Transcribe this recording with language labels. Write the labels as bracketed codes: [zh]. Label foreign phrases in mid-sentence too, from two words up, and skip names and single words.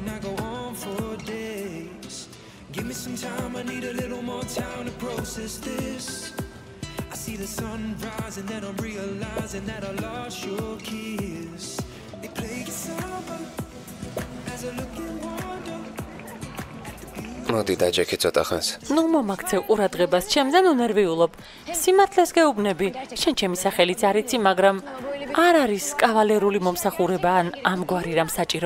[en] I go on for days. Give me some time, I need a little more time to process this. I see the sun rise and then I'm realizing that I lost your kiss. They play it sober as I look and wonder. [ka] მოდი და ჯეკი ცოტა ხანს. ნუ მომაქცევ ყურადღებას, ჩემზე ნუ ნერვიულობ. სიმართლეს გეუბნები, შენ ჩემი სახელიც არ იცი, მაგრამ არ არის კავალერული მომსახურება ან ამგვარი რამ საჭირო.